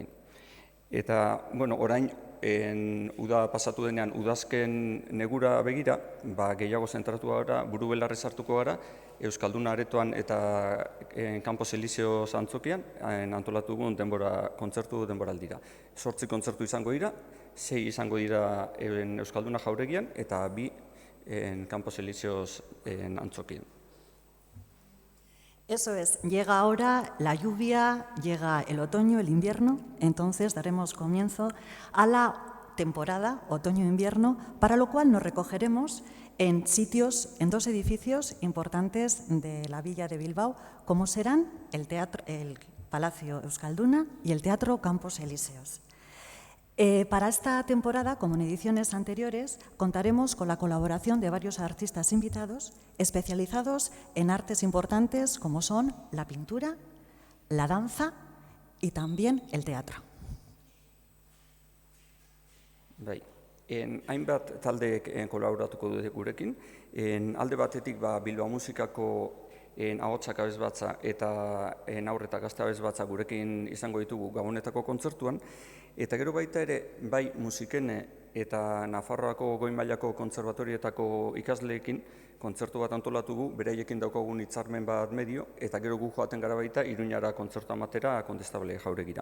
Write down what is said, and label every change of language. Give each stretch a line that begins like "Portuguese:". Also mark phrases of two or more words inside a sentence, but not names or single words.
Basque: Eta, orain, uda pasatu denean, udazken negura begira, gehiago zentratu gara, buru belarrez hartuko gara, Euskalduna aretoan eta Campos Elíseos antzokian, antolatu dugun kontzertu denboraldira. 8 kontzertu izango dira, 6 izango dira Euskalduna jauregian, eta 2 Campos Elíseos antzokian.
Spanish: Eso es, llega ahora la lluvia, llega el otoño, el invierno, entonces daremos comienzo a la temporada otoño-invierno, para lo cual nos recogeremos en sitios, en 2 edificios importantes de la villa de Bilbao, como serán el Palacio Euskalduna y el Teatro Campos Elíseos. Para esta temporada, como en ediciones anteriores, contaremos con la colaboración de varios artistas invitados especializados en artes importantes como son la pintura, la danza y también el teatro.
Basque: Hainbat taldeek kolaboratuko dute gurekin. Alde batetik Bilbao musikako ahotsak abesbatza eta haur eta gazte abesbatza gurekin izango ditugu gabonetako kontzertuan, eta gero baita ere, bai musikene eta Nafarroako goi mailako kontserbatorioetako ikasleekin kontzertu bat antolatu gu, beraiekin daukagun hitzarmen bat medio, eta gero gu joaten gara baita Iruñara kontzertu amatera Kondestable jauregira.